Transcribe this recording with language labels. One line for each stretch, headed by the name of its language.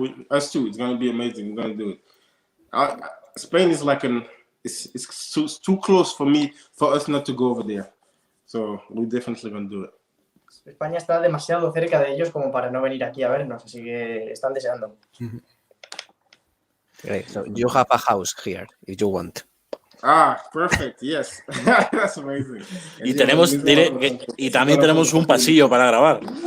English: Us too. It's gonna be amazing. We're gonna do it. Spain is like it's too close for us not to go over there. So we're definitely gonna do it.
Spanish: España está demasiado cerca de ellos como para no venir aquí a vernos, así que están deseando.
English: Great. So you have a house here if you want. Perfect. Yes. That's amazing.
Spanish: Y también tenemos un pasillo para grabar.